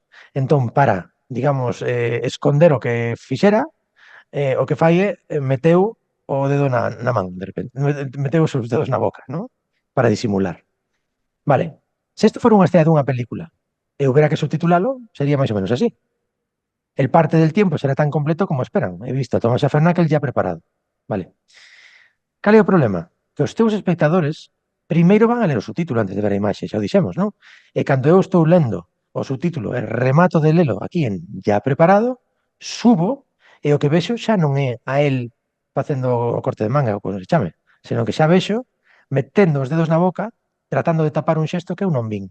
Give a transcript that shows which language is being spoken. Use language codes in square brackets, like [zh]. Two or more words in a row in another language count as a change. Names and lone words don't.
[gl] Entón, para, digamos, esconder o que fixera, o que fai é meteu o dedo na man, de repente. Meteu os seus dedos na boca, non? Para disimular. Vale, se isto fora unha escena dunha película e houbera que subtitulalo, sería máis ou menos así. [es] El parte del tiempo será tan completo como esperan. He visto a Thomas Schaffernakel ya preparado. [gl] Vale. Cal é o problema? Que os teus espectadores primeiro van a ler o subtítulo antes de ver a imaxe, xa o dixemos, non? E cando eu estou lendo o subtítulo e remato de lelo aquí en [es] ya preparado, [gl] subo e o que vexo xa non é a él facendo o corte de manga ou como se chame, senón que xa vexo metendo os dedos na boca tratando de tapar un xesto que eu non vin.